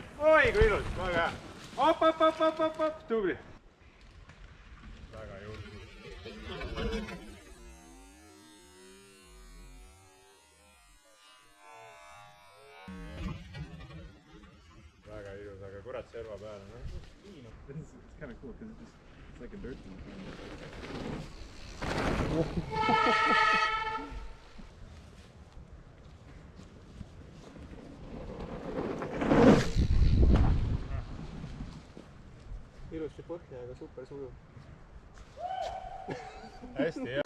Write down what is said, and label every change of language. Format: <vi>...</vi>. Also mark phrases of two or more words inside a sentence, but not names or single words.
<et>oi kui ilus, väga hea. op, tubli. väga julge. väga ilus, aga kurat serva peale, noh.</et> <en>It's kind of cool because it's like a dirt thing.</en> <et>ilusti põhja, aga super sujuv. hästi hea.</et>